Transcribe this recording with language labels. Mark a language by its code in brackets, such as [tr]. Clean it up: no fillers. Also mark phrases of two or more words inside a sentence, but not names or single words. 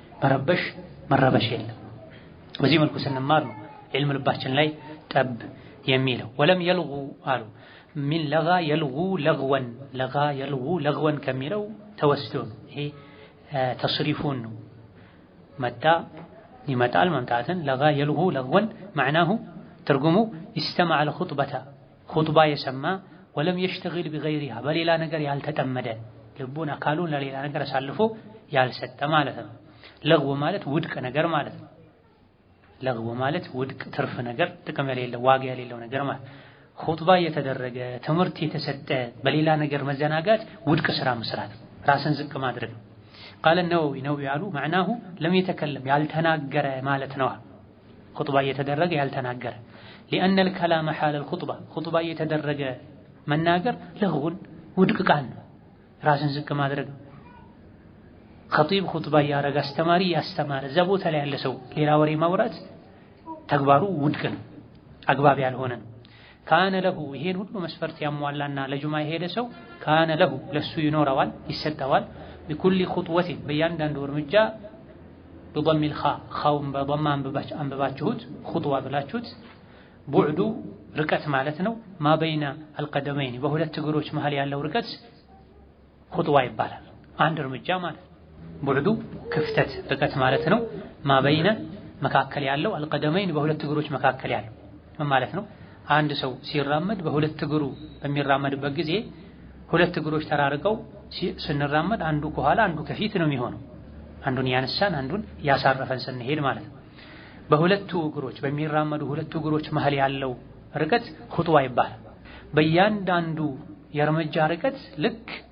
[am] መረበሽ የለም። በዚህ መልኩ ስንማር ነው ዒልም ልባችን ላይ ጠብ የሚለው። [ar] ولم يلغ [am] አሉ [ar] من لغا يلغو لغوا لغا يلغو لغوا [am] ከሚለው ተወስዶ ነው። ይሄ ተስሪፉን ነው። መጣ ይመጣል መምጣትን [ar] لغا يلغو لغوا [am] معناه ትርጉሙ [ar] استمع الخطبة [am] ኹጥባ የሰማ ወለም [ar] يشتغل بغيرها [am] በሌላ ነገር ያልተጠመደ ልቡን አካሉን ለሌላ ነገር አሳልፎ ያልሰጠ ማለት ነው። ለግው ማለት ውድቅ ነገር ማለት ነው። ለግው ማለት ውድቅ ትርፍ ነገር ጥቅም የሌለው ዋጋ የሌለው ነገር ማለት። ኹጥባ የተደረገ ትምህርት የተሰጠ በሌላ ነገር መዘናጋት ውድቅ ስራ መስራት ራስን ዝቅ ማድረግ። [ar] قال النووي [am] ያሉ [ar] معناه لم يتكلم [am] ያልተናገረ ማለት ነው። ኹጥባ የተደረገ ያልተናገረ [ar] لأن الكلام حال الخطبة [am] ኹጥባ የተደረገ መናገር ለግውን ውድቅ ቃል ነው። ራስን ዝቅ ማድረግ። ኸጢብ ኹጥባ ያረጋ አስተማሪ ያስተማረ እዛ ቦታ ላይ ያለ ሰው ሌላ ወሬ ማውራት ተግባሩ ውድቅ ነው፣ አግባብ ያልሆነ ነው። [ar] كان له [am] ይሄን ሁሉ መስፈርት ያሟላና ለጁማ የሄደ ሰው [ar] كان له [am] ለሱ ይኖረዋል ይሰጠዋል [ar] بكل خطوة [am] በእያንዳንዱ እርምጃ [ar] بضم الخاء [am] خاውን በضم አንብባችሁት ኹጥዋ ብላችሁት ቡዕዱ ርቀት ማለት ነው። [ar] ما بين القدمين [am] በሁለት እግሮች መሃል ያለው ርቀት ኹጥዋ ይባላል። አንድ እርምጃ ማለት ቡዕዱ ክፍተት ርቀት ማለት ነው። [ar] ما بين [am] መካከል ያለው القدمين በሁለት እግሮች መካከል ያለው ማለት ነው። አንድ ሰው ሲራመድ በሁለት እግሩ በሚራመድበት ጊዜ ሁለት እግሮች ተራርቀው ስንራመድ አንዱ ከኋላ አንዱ ከፊት ነው የሚሆነው። አንዱን ያነሳን አንዱን ያሳረፈን ስንሄድ ማለት ነው። በሁለቱ እግሮች በሚራመዱ ሁለቱ እግሮች መሃል ያለው ርቀት ኹጥዋ ይባላል። በእያንዳንዱ የእርምጃ ርቀት ልክ